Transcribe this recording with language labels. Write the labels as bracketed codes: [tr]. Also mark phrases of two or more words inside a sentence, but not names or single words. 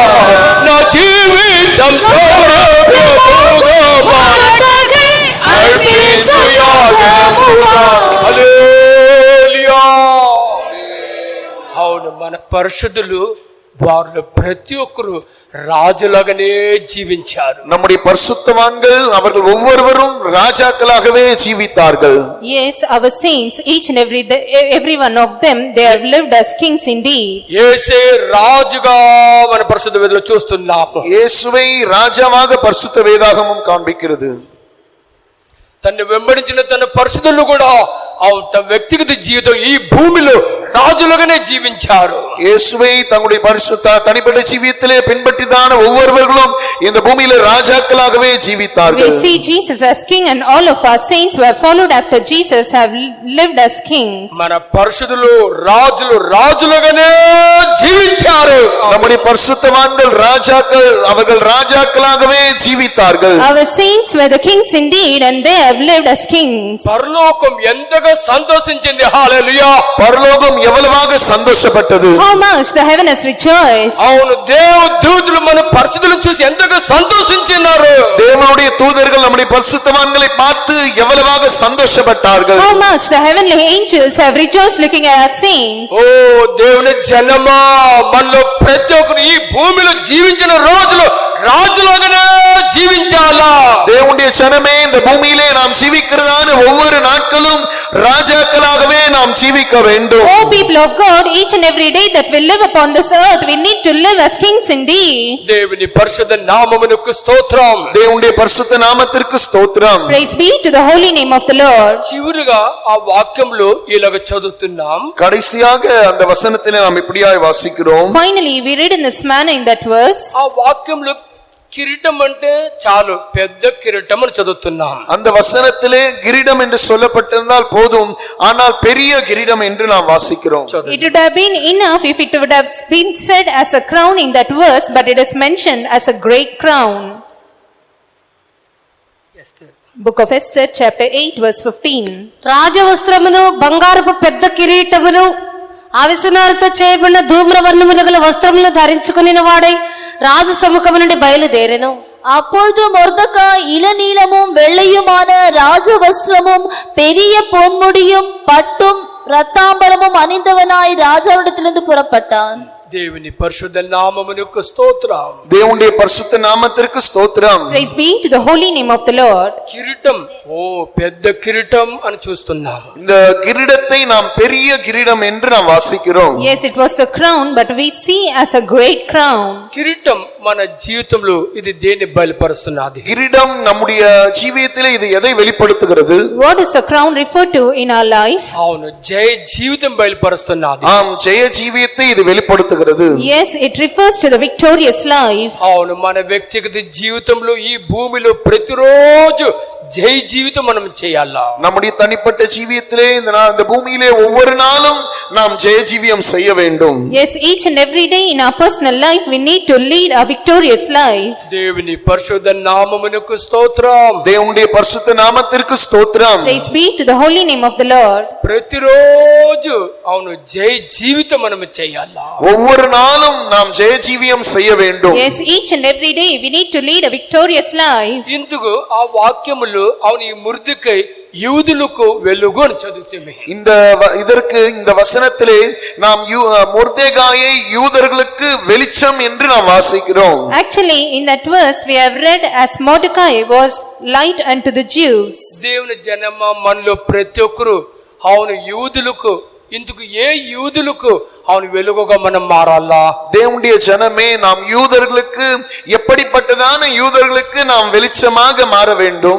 [te] నా జీవితం సౌర్యముగా మారుటకై అర్పించు యాగముగా. హల్లెలూయా. అవును, మన పరిశుద్ధులు వారు ప్రతి ఒక్కరు రాజులాగానే జీవించారు. [ta] நம்முடைய பரிசுத்தவான்கள் அவர்கள் ஒவ்வொருவரும் ராஜாக்களாகவே ஜீவித்தார்கள். [en] Yes, our saints, each and every one of them, they have lived as kings indeed. [te] యేసే రాజుగా మన పరిశుద్ధ వేదలో చూస్తున్నాము. [ta] இயேசுவை ராஜாவாக பரிசுத்த வேதாகமம் காண்பிக்கிறது. [te] తను వెంబడించిన తన పరిశుద్ధులు కూడా అవును తమ వ్యక్తిగత జీవితం ఈ భూమిలో రాజులుగానే జీవించారు. [ta] இயேசுவை தங்களுடைய பரிசுத்த தனிப்பட்ட ஜீவியத்திலே பின்பற்றிதான ஒவ்வொருவர்களும் இந்த பூமியிலே ராஜாக்களாகவே [en] We [ta] ஜீவித்தார்கள். [en] see Jesus as king and all of our saints who have followed after Jesus have lived as kings. [te] మన పరిశుద్ధులు రాజులుగానే జీవించారు. [ta] நம்முடைய பரிசுத்தவான்கள் ராஜாக்கள், அவர்கள் ராஜாக்களாகவே ஜீவித்தார்கள். [en] Our saints were the kings indeed and they have lived as kings. [te] పరలోకం ఎంతగా సంతోషించింది. హల్లెలూయా. [ta] பரலோகம் எவ்வளவாக சந்தோஷப்பட்டது. [en] How much the heaven has rejoiced. [te] అవును దేవదూతలు మన పరిశుద్ధులను చూసి ఎంతగా సంతోషించినారు. [ta] தேவனுடைய தூதர்கள் நம்முடைய பரிசுத்தவான்களை பார்த்து எவ்வளவாக சந்தோஷப்பட்டார்கள். [en] How much the heavenly angels have rejoiced looking at our saints. [te] ఓ దేవుని జనమా, మనలో ప్రతి ఒక్కరు ఈ భూమిలో జీవించిన రోజులు రాజులాగానే జీవించాలా. [ta] தேவனுடைய ஜனமே, இந்த பூமியிலே நாம் ஜீவிக்கிறதான ஒவ்வொரு நாட்களும் ராஜாக்களாகவே நாம் ஜீவிக்க வேண்டும். [en] O people of God, each and every day that we live upon this earth, we need to live as kings indeed. [te] దేవుని పరిశుద్ధ నామమునకు స్తోత్రం. [ta] தேவனுடைய பரிசுத்த நாமத்திற்கு ஸ்தோத்திரம். [en] Praise be to the holy name of the Lord. [te] చివరిగా ఆ వాక్యంలో ఇలాగ చదువుతున్నాం. [ta] கடைசியாக அந்த வசனத்திலே நாம் இப்படியாய் வாசிக்கிறோம். [en] Finally, we read in this manner in that verse. ఆ వాక్యంలో కిరీటం అంటే చాలు, పెద్ద కిరీటం అని చదువుతున్నాం. அந்த வசனத்திலே கிரீடம் என்று சொல்லப்பட்டிருந்தால் போதும், ஆனால் பெரிய கிரீடம் என்று நாம் வாசிக்கிறோம். It would have been enough if it would have been said as a crown in that verse, but it is mentioned as a great crown. Book of Esther chapter 8 verse 15. [te] రాజవస్త్రమును బంగారపు పెద్ద కిరీటమును అవిసనారతో చేయబడిన ధూమ్రవర్ణములు గల వస్త్రములను ధరించుకుని వాడై రాజు సముఖము నుండి బయలుదేరెను. [ta] அப்பொழுது மொர்தெகாய் இளநீலமும் வெள்ளையுமான ராஜ வஸ்திரமும் பெரிய பொன்முடியும் பட்டும் இரத்தாம்பரமும் அணிந்தவனாய் ராஜாவிடத்திலிருந்து புறப்பட்டான். [te] దేవుని పరిశుద్ధ నామమునకు స్తోత్రం. [ta] தேவனுடைய பரிசுத்த நாமத்திற்கு ஸ்தோத்திரம். [en] Praise be to the holy name of the Lord. [te] కిరీటం, ఓ పెద్ద కిరీటం అని చూస్తున్నాం. [ta] இந்த கிரீடத்தை நாம் பெரிய கிரீடம் என்று நாம் வாசிக்கிறோம். [en] Yes, it was a crown, but we see as a great crown. [te] కిరీటం మన జీవితంలో ఇది దేన్ని బయలుపరుస్తున్నది? [ta] கிரீடம் நம்முடைய ஜீவியத்திலே இது எதை வெளிப்படுத்துகிறது? [en] What is a crown referred to in our life? [te] అవును, జయ జీవితం బయలుపరుస్తున్నది. [ta] ஆம், ஜெய ஜீவியத்தை இது வெளிப்படுத்துகிறது. [en] Yes, it refers to the victorious life. [te] అవును, మన వ్యక్తిగత జీవితంలో ఈ భూమిలో ప్రతిరోజు జై జీవితం మనం చేయాలా. [ta] நம்முடைய தனிப்பட்ட ஜீவியத்திலே இந்த பூமியிலே ஒவ்வொரு நாளும் நாம் ஜெய ஜீவியம் செய்ய வேண்டும். [en] Yes, each and every day in our personal life we need to lead a victorious life. [te] దేవుని పరిశుద్ధ నామమునకు స్తోత్రం. [ta] தேவனுடைய பரிசுத்த நாமத்திற்கு ஸ்தோத்திரம். [en] Praise be to the holy name of the Lord. [te] ప్రతిరోజు అవును జై జీవితం మనం చేయాలా. [ta] ஒவ்வொரு நாளும் நாம் ஜெய ஜீவியம் செய்ய வேண்டும். [en] Yes, each and every day we need to lead a victorious life. [te] ఇందుకు ఆ వాక్యములు అవును ఈ ముర్దెకై యూదులకు వెలుగు అని చదువుతామే. [ta] இந்த வசனத்திலே நாம் மொர்தெகாயை யூதர்களுக்கு வெளிச்சம் என்று நாம் வாசிக்கிறோம். [en] Actually, in that verse we have read as Mordecai was light unto the Jews. [te] దేవుని జనమ మనలో ప్రతి ఒక్కరు అవును యూదులకు, ఇందుకు ఏ యూదులకు అవును వెలుగుగా మనం మారాలా? [ta] தேவனுடைய ஜனமே, நாம் யூதர்களுக்கு எப்படிப்பட்டதான யூதர்களுக்கு நாம் வெளிச்சமாக மாற வேண்டும்.